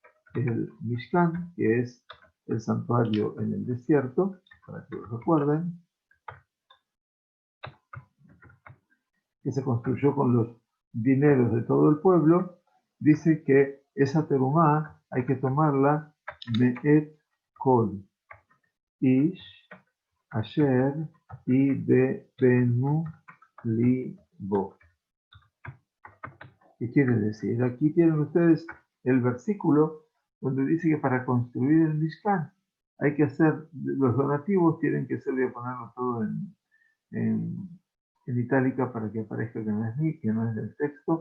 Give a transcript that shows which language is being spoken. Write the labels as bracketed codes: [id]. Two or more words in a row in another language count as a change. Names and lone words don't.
[es] el Mishkan, que es el santuario en el desierto, para que lo recuerden, que se construyó con los dineros de todo el pueblo. Dice que esa terumá hay que tomarla [he] מאת כל איש אשר ידבנו לבו. [es] ¿Qué quiere decir? Aquí tienen ustedes el versículo donde dice que para construir el Mishkan hay que hacer, los donativos tienen que ser, voy a ponerlo todo en itálica para que aparezca que no es del texto.